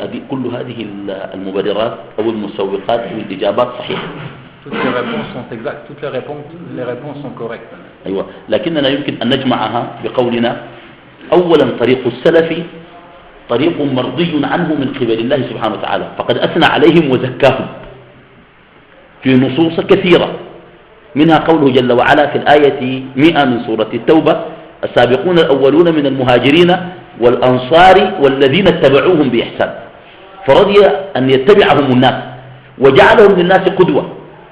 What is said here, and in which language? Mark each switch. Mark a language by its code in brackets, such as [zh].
[ar] كل هذه المبررات أو المسوقات والإجابات صحيحة. [fr] Toutes les réponses sont exactes, toutes les réponses sont correctes. [ar] أيوة، لكننا يمكن أن نجمعها بقولنا أولا طريق السلف طريق مرضي عنه من قبل الله سبحانه وتعالى، فقد أثنى عليهم وزكاهم في نصوص كثيرة، منها قوله جل وعلا في الآية 100 من سورة التوبة: السابقون الأولون من المهاجرين والأنصار والذين اتبعوهم بإحسان، فرضي أن يتبعهم الناس وجعلهم للناس قدوة.